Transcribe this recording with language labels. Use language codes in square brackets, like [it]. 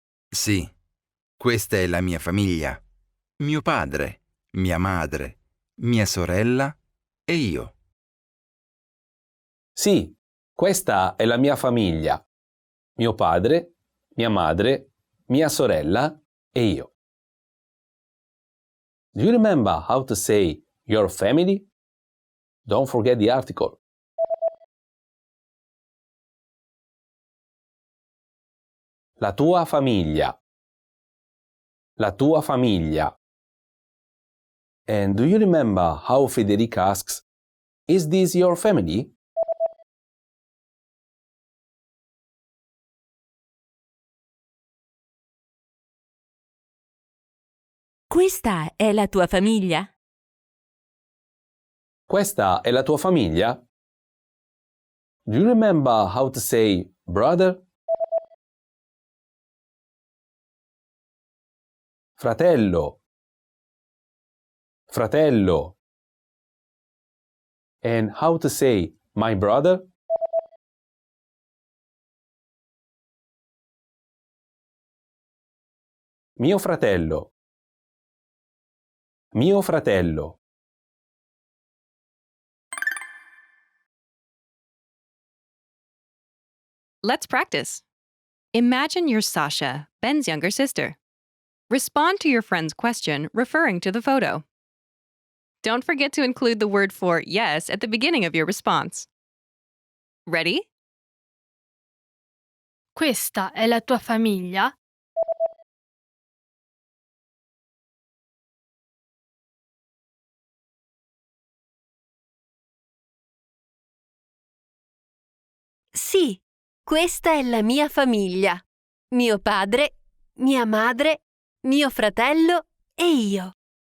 [it] Sì, questa è la mia famiglia. Mio padre, mia madre, mia sorella e io. Sì, questa è la mia famiglia. Mio padre, mia madre, mia sorella e io. [en] Do you remember how to say your family? Don't forget the article. [it] La tua famiglia. La tua famiglia. [en] And do you remember how Federica asks, "Is this your family?" [it] Questa è la tua famiglia? Questa è la tua famiglia? [en] Do you remember how to say brother? [it] Fratello. Fratello. [en] And how to say my brother? [it] Mio fratello. Mio fratello. [en] Let's practice. Imagine you're Sasha, Ben's younger sister. Respond to your friend's question referring to the photo. Don't forget to include the word for yes at the beginning of your response. Ready? [it] Questa è la tua famiglia? Sì, questa è la mia famiglia. Mio padre, mia madre, mio fratello e io.